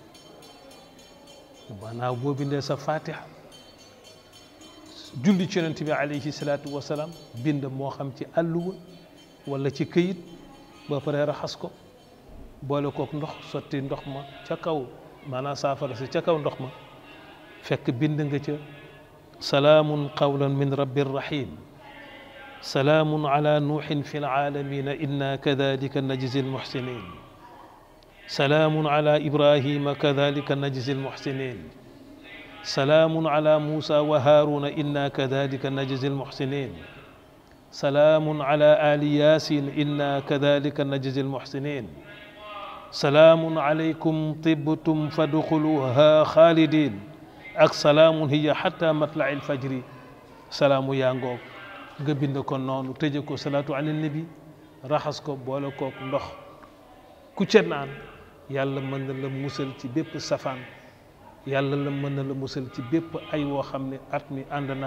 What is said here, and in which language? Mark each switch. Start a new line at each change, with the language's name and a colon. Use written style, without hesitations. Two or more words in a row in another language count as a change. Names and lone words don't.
Wolof: maanaam boo bindee sa fatiha julli ci yonent bi
Arabic: عليه الصلاة والسلام
Wolof: bind moo xam ci àlluwa wala ci këyit ba pare raxas ko boole kook ndox sotti ndox ma ca kaw maanaam saafara si ca kaw ndox ma fekk bind nga ca
Arabic: سلام قولا من رب رحيم سلام على نوح في العالمين إنا كذلك نجزي المحسنين سلام على إبراهيم كذلك نجزي المحسنين سلام على موسى وهارون إنا كذلك نجزي المحسنين سلام على آل ياسين إنا كذلك نجزي المحسنين سلام عليكم طبتم فادخلوها خالدين ak سلام هي حتى مطلع الفجر سلام
Wolof: yaa ngoog nga bind ko noonu tëje ko
Arabic: صلاة على النبي
Wolof: raxas ko boole kook ndox ku ca naan yàlla mën na la musal ci bépp safaan yàlla la mën na la musal ci bépp ay woo xam ne at mi ànd na